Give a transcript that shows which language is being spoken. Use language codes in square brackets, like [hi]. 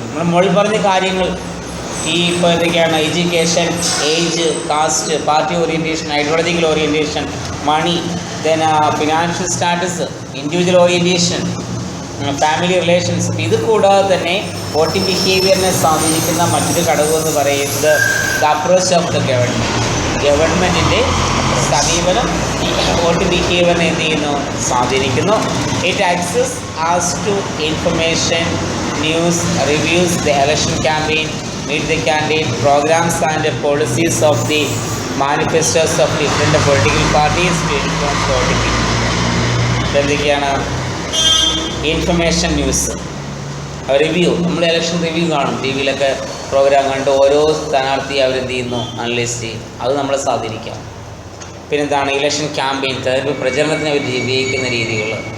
[ml] നമ്മൾ മുകളിൽ പറഞ്ഞ കാര്യങ്ങൾ ഈ ഇപ്പോൾ എന്തൊക്കെയാണ്, [en] Education, age, caste, party orientation, ideological orientation, money, then financial status, individual orientation, family relations. [ml] ഇത് കൂടാതെ തന്നെ വോട്ടിംഗ് ബിഹേവിയറിനെ സ്വാധീനിക്കുന്ന മറ്റൊരു ഘടകം എന്ന് പറയുന്നത് [en] the approach of the [ml] ഗവൺമെൻറ്റിൻ്റെ സമീപനം ഈ വോട്ടിംഗ് ബിഹേവിയറിനെ എന്ത് ചെയ്യുന്നു, സ്വാധീനിക്കുന്നു. [en] It access as to information, news, reviews, the election campaign, meet the candidate, programs and policies of the manifestos of different political parties to influence voting. [ml] എന്തൊക്കെയാണ് [en] Information, news, review. [ml] നമ്മൾ election review കാണും, T വിയിലൊക്കെ programme കണ്ട് ഓരോ സ്ഥാനാർത്ഥി അവരെന്ത് ചെയ്യുന്നു, analyse ചെയ്യും. അത് നമ്മളെ സ്വാധീനിക്കാം. പിന്നെന്താണ് ഇലക്ഷൻ ക്യാമ്പയിൻ, തെരഞ്ഞെടുപ്പ് പ്രചരണത്തിന് അവർ ഉപയോഗിക്കുന്ന രീതികൾ.